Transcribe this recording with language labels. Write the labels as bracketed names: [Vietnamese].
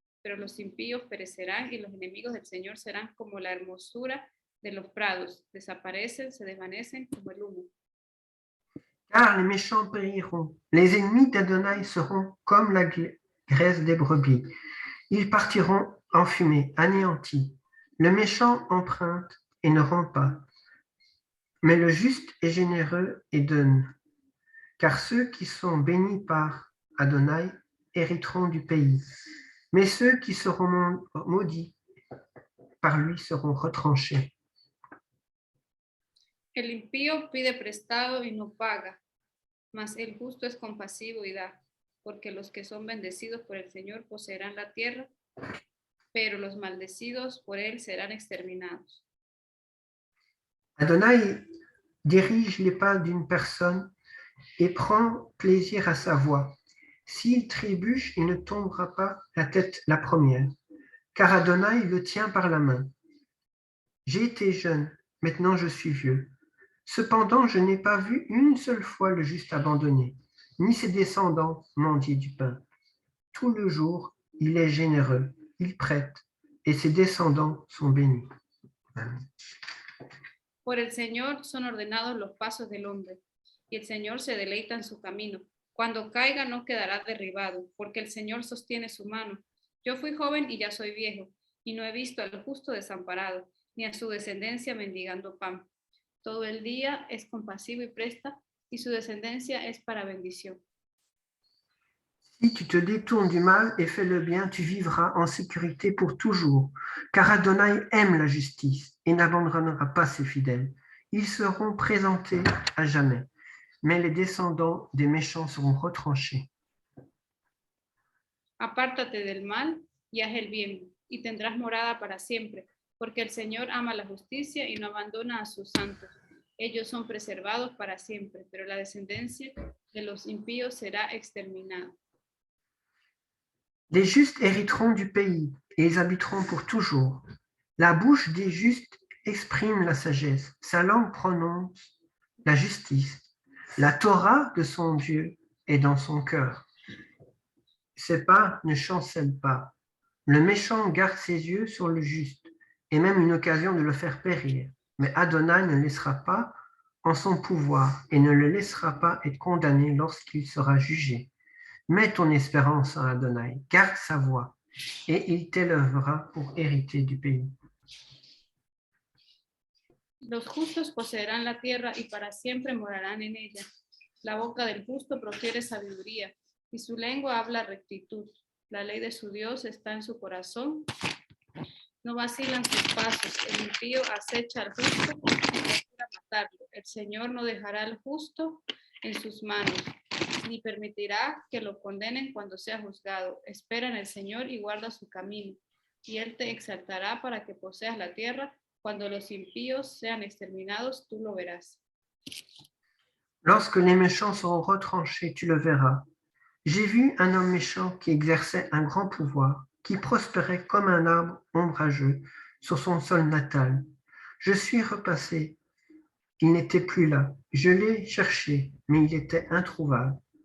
[Spanish] Pero los impíos perecerán y los enemigos del Señor serán como la hermosura de los prados. Desaparecen, se desvanecen como el humo. [French] Car les méchants périront. Les ennemis d'Adonai seront comme la graisse des brebis. Ils partiront en fumée, anéantis. Le méchant emprunte et ne rend pas. Mais le juste est généreux et donne. Car ceux qui sont bénis par Adonai hériteront du pays. Mais ceux qui seront maudits par lui seront retranchés. [Spanish] El impío pide prestado y no paga, mas el justo es compasivo y da, porque los que son bendecidos por el Señor poseerán la tierra, pero los maldecidos por él serán exterminados. [French] Adonai dirige les pas d'une personne et prend plaisir à sa voie. S'il trébuche, il ne tombera pas la tête la première, car Adonai le tient par la main. J'ai été jeune, maintenant je suis vieux. Cependant, je n'ai pas vu une seule fois le juste abandonné, ni ses descendants mendier du pain. Tout le jour, il est généreux, il prête, et ses descendants sont bénis. Amen. [Spanish] Por el Señor son ordenados los pasos del hombre, y el Señor se deleita en su camino. Cuando caiga no quedará derribado, porque el Señor sostiene su mano. Yo fui joven y ya soy viejo, y no he visto al justo desamparado, ni a su descendencia mendigando pan. Todo el día es compasivo y presta, y su descendencia es para bendición. [French] Si tu te détournes du mal et fais le bien, tu vivras en sécurité pour toujours, car Adonai aime la justice et n'abandonnera pas ses fidèles. Ils seront présentés à jamais, mais les descendants des méchants seront retranchés. [Spanish] Apártate del mal y haz el bien, y tendrás morada para siempre, porque el Señor ama la justicia y no abandona a sus santos. Ellos son preservados para siempre, pero la descendencia de los impíos será exterminada. [French] Les justes hériteront du pays et ils habiteront pour toujours. La bouche des justes exprime la sagesse, sa langue prononce la justice. La Torah de son Dieu est dans son cœur. Ses pas ne chancellent pas. Le méchant garde ses yeux sur le juste et même une occasion de le faire périr. Mais Adonai ne laissera pas en son pouvoir et ne le laissera pas être condamné lorsqu'il sera jugé. Mets ton espérance en Adonai, garde sa voie, et il t'élèvera pour hériter du pays. [Spanish] Los justos poseerán la tierra y para siempre morarán en ella. La boca del justo profiere sabiduría y su lengua habla rectitud. La ley de su Dios está en su corazón. No vacilan sus pasos. El impío acecha al justo y procura matarlo. El Señor no dejará al justo en sus manos, ni permitirá que lo condenen cuando sea juzgado. Espera en el Señor y guarda su camino, y Él te exaltará para que poseas la tierra. Cuando los impíos sean exterminados, tú lo verás. [French] Lorsque les méchants seront retranchés, tu le verras. J'ai vu un homme méchant qui exerçait un grand pouvoir, qui prospérait comme un arbre ombrageux sur son sol natal. Je suis repassé, il n'était plus là. Je l'ai cherché, mais il était introuvable.